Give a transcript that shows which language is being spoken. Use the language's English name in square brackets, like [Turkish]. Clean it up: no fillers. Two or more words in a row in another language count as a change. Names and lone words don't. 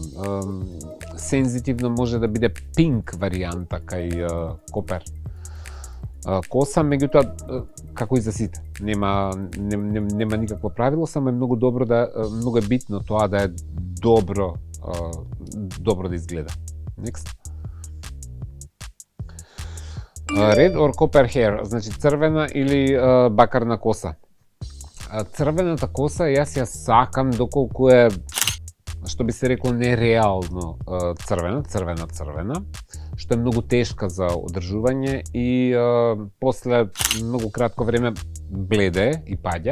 [Macedonian] Сензитивно може да биде пинк варијанта кај копер коса, меѓутоа како и за сите. Нема никакво правило, само е многу добро многу е битно тоа да е добро да изгледа. [English] Next. Red or copper hair, [Macedonian] значи црвена или бакарна коса. Црвената коса јас ја сакам доколку е што би се рекол нереално црвена, што е многу тешка за одржување и после многу кратко време бледе и паѓа.